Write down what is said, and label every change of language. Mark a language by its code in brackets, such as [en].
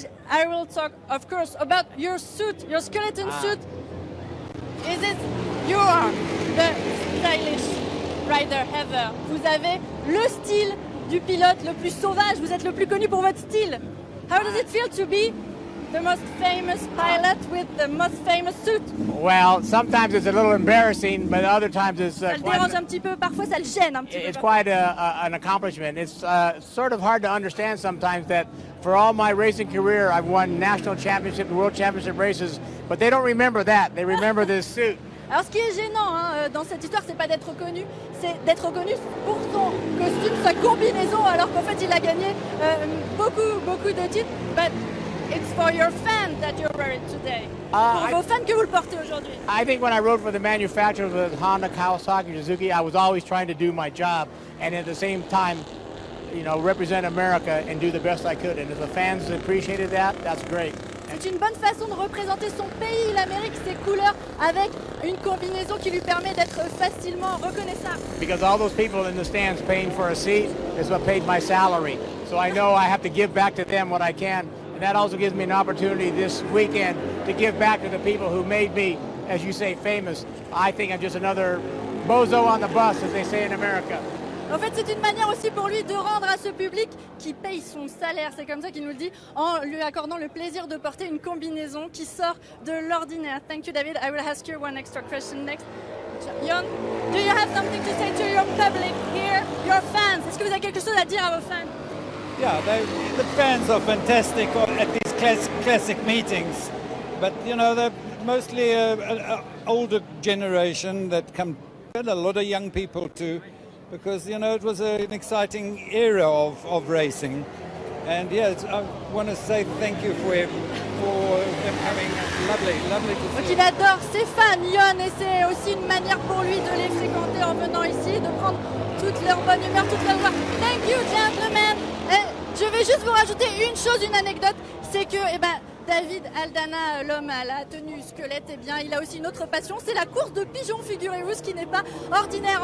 [en] I will talk, of course, about your suit, your skeleton suit. Is it you are the stylish rider ever? [fr] Vous avez le style du pilote le plus sauvage. Vous êtes le plus connu pour votre style. [en] How does it feel to be the most famous pilot with the most famous suit? Well, sometimes it's a little embarrassing, but other times it's [fr] Ça le dérange un petit peu, parfois ça le gêne un petit peu. [en] it's quite an accomplishment. It's sort of hard to understand sometimes that for all my racing career, I've won national championship and world championship races, but they don't remember that. They remember this suit. [fr] Alors ce qui est gênant dans cette histoire, c'est pas d'être reconnu, c'est d'être reconnu pour son costume, sa combinaison, alors qu'en fait il a gagné beaucoup de titres. [en] But it's for your fans that you wear it today. [fr] Pour vos fans que vous le portez aujourd'hui. [en] I think when I rode for the manufacturers with Honda, Kawasaki, Suzuki, I was always trying to do my job and at the same time, you know, represent America and do the best I could. And if the fans appreciated that, that's great. [fr] C'est une bonne façon de représenter son pays, l'Amérique, ses couleurs, avec une combinaison qui lui permet d'être facilement reconnaissable. [en] Because all those people in the stands paying for a seat is what paid my salary. So I know I have to give back to them what I can. And that also gives me an opportunity this weekend to give back to the people who made me, as you say, famous. I think I'm just another bozo on the bus, as they say in America. [fr] En fait, c'est une manière aussi pour lui de rendre à ce public qui paye son salaire, c'est comme ça qu'il nous le dit, en lui accordant le plaisir de porter une combinaison qui sort de l'ordinaire. [en] Thank you, David. I will ask you one extra question next. Jon, do you have something to say to your public here, your fans? [fr] Est-ce que vous avez quelque chose à dire à vos fans? [en] Yeah, the fans are fantastic at these classic meetings, but you know they're mostly an older generation that come, and a lot of young people too. Because, you know, it was an exciting era of racing. And yes, I want to say thank you for them having lovely to see. [fr] Donc il adore ses fans, Jon, et c'est aussi une manière pour lui de les fréquenter en venant ici, de prendre toute leur bonne humeur, toute leur joie. [en] Thank you, gentlemen. [fr] Et je vais juste vous rajouter une chose, une anecdote, c'est que, David Aldana, l'homme à la tenue squelette, il a aussi une autre passion, c'est la course de pigeons, figurez-vous, ce qui n'est pas ordinaire.